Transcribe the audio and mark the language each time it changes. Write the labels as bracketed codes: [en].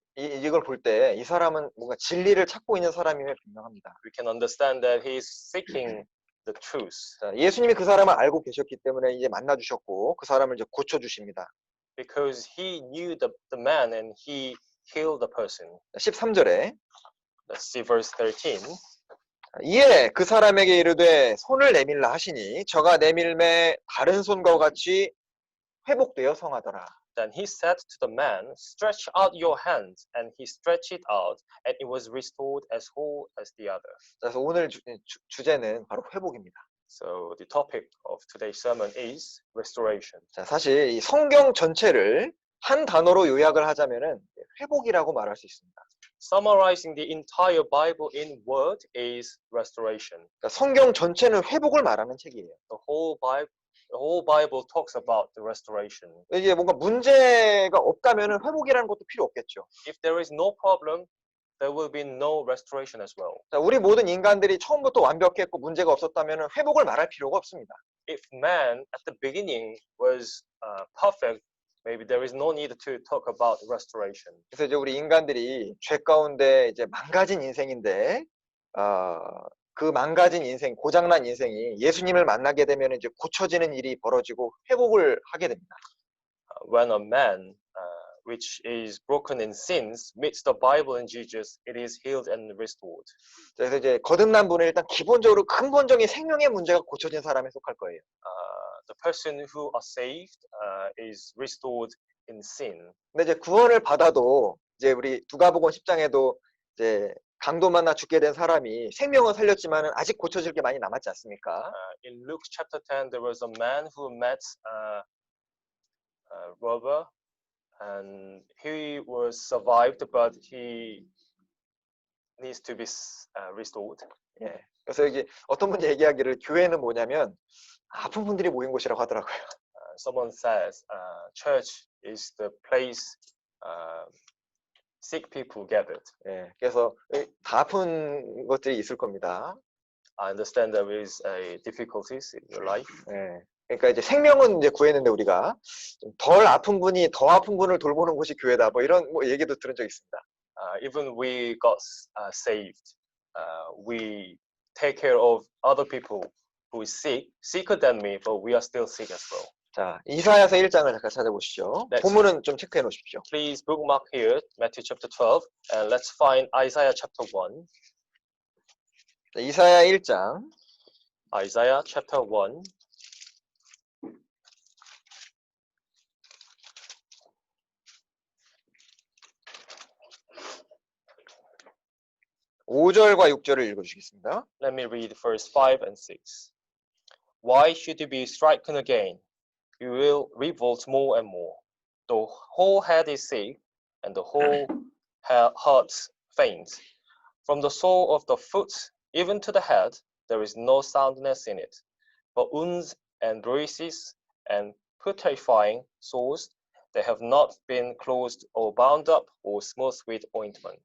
[ko] 이걸 볼 때 이 사람은 뭔가 진리를 찾고 있는 사람임에 분명합니다. [en] We can understand that he is seeking the truth. [ko] 자, 예수님이 그 사람을 알고 계셨기 때문에 이제 만나 주셨고 그 사람을 이제 고쳐 주십니다. [en] Because he knew the man and he healed the person. [ko] 13절에 [en] Let's see verse 13. [ko] 이에 그 사람에게 이르되 손을 내밀라 하시니 저가 내밀매 다른 손과 같이 회복되어 성하더라. [en] Then he said to the man, stretch out your hand, and he stretched it out, and it was restored as whole as the other. [ko] 그래서 오늘 주제는 바로 회복입니다. [en] So the topic of today's sermon is restoration. [ko] 자, 사실 이 성경 전체를 한 단어로 요약을 하자면은 회복이라고 말할 수 있습니다. [en] Summarizing the entire Bible in word is restoration. [ko] 그러니까 성경 전체는 회복을 말하는 책이에요. [en] The whole Bible talks about the restoration. [ko] 이게 뭔가 문제가 없다면은 회복이라는 것도 필요 없겠죠. [en] If there is no problem, there will be no restoration as well. [ko] 자, 우리 모든 인간들이 처음부터 완벽했고 문제가 없었다면은 회복을 말할 필요가 없습니다. [en] If man at the beginning was perfect, maybe there is no need to talk about restoration. [ko] 그래서 이제 우리 인간들이 죄 가운데 이제 망가진 인생인데, 그 망가진 인생, 고장난 인생이 예수님을 만나게 되면 이제 고쳐지는 일이 벌어지고 회복을 하게 됩니다. [en] When a man which is broken in sins meets the Bible and Jesus, it is healed and restored. [ko] 그래서 이제 거듭난 분은 일단 기본적으로 근본적인 생명의 문제가 고쳐진 사람에 속할 거예요. [en] The person who are saved is restored in sin. [ko] 근데 이제 구원을 받아도 이제 우리 누가복음 10장에도 이제 강도 만나 죽게 된 사람이 생명은 살렸지만은 아직 고쳐질 게 많이 남았지 않습니까? [en] In Luke chapter 10, there was a man who met a robber, and he was survived, but he needs to be restored. [ko] 예. 그래서 여기 어떤 분이 얘기하기를 교회는 뭐냐면 아픈 분들이 모인 곳이라고 하더라고요. [en] Someone says church is the place sick people gathered. [ko] 예. 그래서 다 아픈 것들이 있을 겁니다. [en] I understand there is a difficulties in your life. [ko] 예. 그러니까 이제 생명은 이제 구했는데 우리가 좀 덜 아픈 분이 더 아픈 분을 돌보는 곳이 교회다. 뭐 이런 뭐 얘기도 들은 적 있습니다. [en] Even we got saved, we take care of other people who is sicker than me, but we are still sick as well. [ko] 자, 이사야서 1장을 잠깐 찾아보시죠. 네. 본문은 좀 체크해 놓으십시오. [en] Please bookmark here Matthew chapter 12, and let's find Isaiah chapter 1. [ko] 자, 이사야 1장 [en] Isaiah chapter 1. [ko] 오 5절과 6절을 읽어주시겠습니다. [en] Let me read verse 5 and 6. Why should you be stricken again? You will revolt more and more. The whole head is sick, and the whole heart faint. From the sole of the foot even to the head, there is no soundness in it, but wounds and bruises and putrefying sores, they have not been closed or bound up or smoothed with ointment.